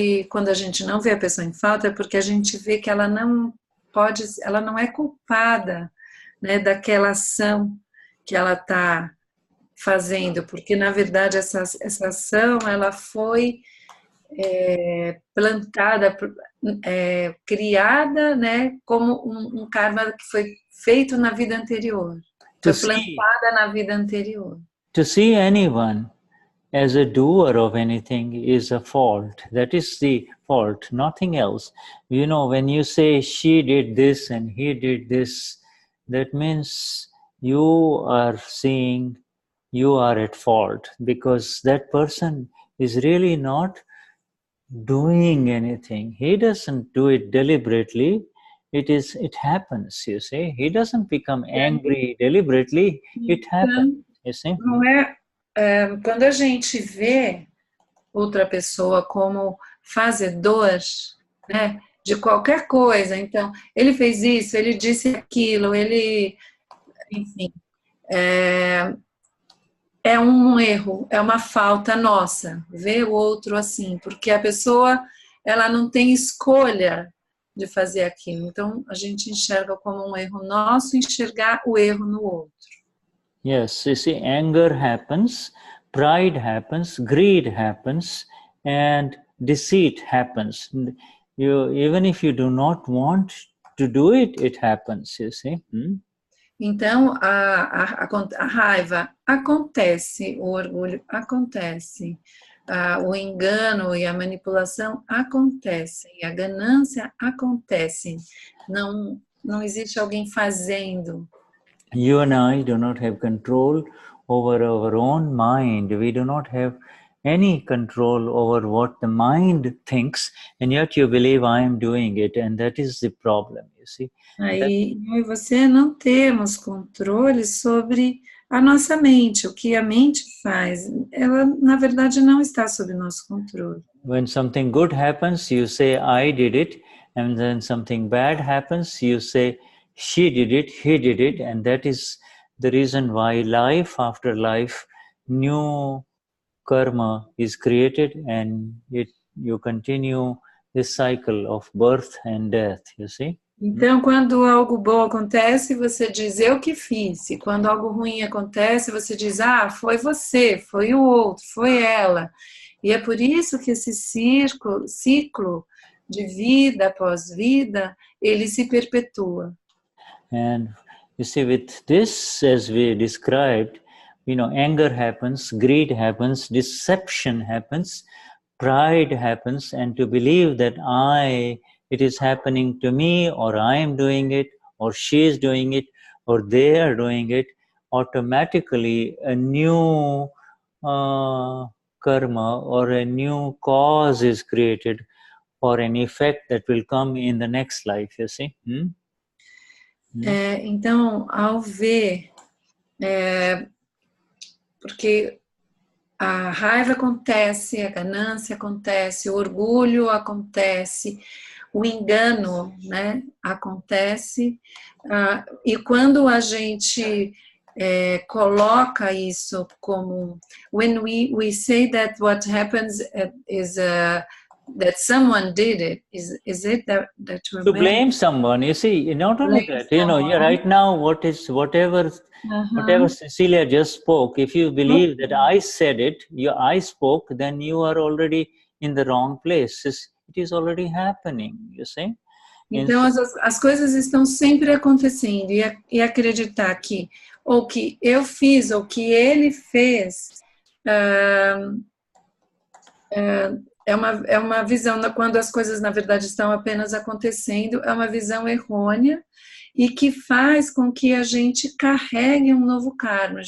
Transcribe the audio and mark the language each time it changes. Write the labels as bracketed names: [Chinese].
[Portuguese] quando a gente não vê a pessoa em falta, é porque a gente vê que ela não é culpada, né, daquela ação que ela está fazendo, porque na verdade essa ação ela foi plantada, criada, né, como um karma que foi feito na vida anterior, foi plantada na vida anterior. [English] To see anyone as a doer of anything is a fault. That is the fault, nothing else. You know, when you say she did this and he did this, that means you are seeing you are at fault, because that person is really not doing anything. He doesn't do it deliberately. It happens, you see. He doesn't become angry deliberately. It happens, you see. [Portuguese] Não quando a gente vê outra pessoa como fazedor, né, de qualquer coisa, então, ele fez isso, ele disse aquilo, enfim, é um erro, é uma falta nossa, ver o outro assim, porque a pessoa, ela não tem escolha de fazer aquilo, então a gente enxerga como um erro nosso, enxergar o erro no outro. [English] Yes, you see, anger happens, pride happens, greed happens, and deceit happens. Even if you do not want to do it, it happens, you see. [Portuguese] Então, a raiva acontece, o orgulho acontece, o engano e a manipulação acontecem, a ganância acontece. Não existe alguém fazendo. [English] You and I do not have control over our own mind. We do not have any control over what the mind thinks, and yet you believe I am doing it, and that is the problem, you see. [Portuguese] Aí eu e você não temos controle sobre a nossa mente. O que a mente faz, ela na verdade não está sob nosso controle. [English] When something good happens, you say I did it, and then something bad happens, you say she did it, he did it, and that is the reason why life after life, new karma is created, and you continue this cycle of birth and death, you see. [Portuguese] Então, quando algo bom acontece, você diz, eu que fiz. E quando algo ruim acontece, você diz, foi você, foi o outro, foi ela. E é por isso que esse ciclo de vida após vida, ele se perpetua. [English] And you see, with this, as we described, you know, anger happens, greed happens, deception happens, pride happens, and to believe that it is happening to me, or I am doing it, or she is doing it, or they are doing it, automatically a new karma or a new cause is created for an effect that will come in the next life, you see. [Portuguese] Então, ao ver, porque a raiva acontece, a ganância acontece, o orgulho acontece, o engano, né, acontece, e quando a gente coloca isso como, [English] when we say that what happens is that someone did it. Is it that we're to blame someone? You see, not only that, right now, whatever Cecilia just spoke, if you believe that I said it, I spoke, then you are already in the wrong place. It is already happening, you see. [Portuguese] Então, as coisas estão sempre acontecendo, e acreditar que ou que eu fiz ou que ele fez é uma visão, quando as coisas na verdade estão apenas acontecendo, é uma visão errônea e que faz com que a gente carregue um novo karma.